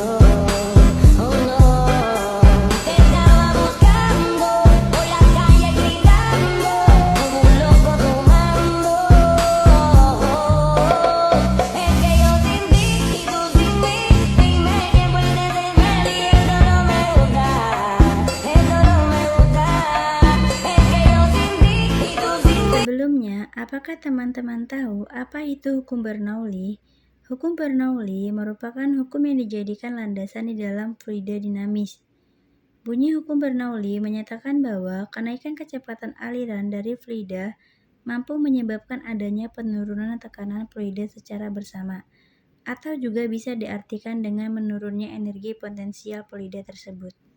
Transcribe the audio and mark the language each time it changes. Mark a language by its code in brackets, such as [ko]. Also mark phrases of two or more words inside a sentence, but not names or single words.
[es] Oh no, te estaba buscando por la calle gritando, como un loco tomando. Es que yo sin ti y tú sin mí, dime quién puede tener y eso no me gusta, eso no me gusta. Es que yo sin ti y tú sin mí. [id] Sebelumnya, apakah teman-teman tahu apa itu hukum Bernoulli? Hukum Bernoulli merupakan hukum yang dijadikan landasan di dalam fluida dinamis. Bunyi hukum Bernoulli menyatakan bahwa kenaikan kecepatan aliran dari fluida mampu menyebabkan adanya penurunan tekanan fluida secara bersama, atau juga bisa diartikan dengan menurunnya energi potensial fluida tersebut.